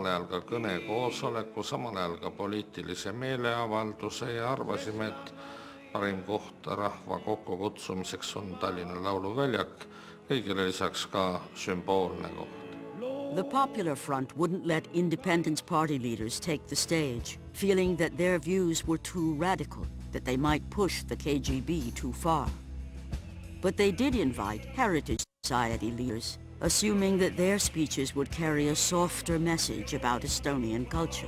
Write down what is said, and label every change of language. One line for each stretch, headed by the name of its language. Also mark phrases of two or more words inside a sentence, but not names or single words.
Estonian: ajal ka kõnekoosoleku, samal ajal ka poliitilise meeleavalduse ja arvasime, et parim koht rahva kokkukutsumiseks on Tallinna lauluväljak, kõigile lisaks ka sümboolne koht.
English: The Popular Front wouldn't let Independence Party leaders take the stage, feeling that their views were too radical, that they might push the KGB too far. But they did invite Heritage Society leaders, assuming that their speeches would carry a softer message about Estonian culture.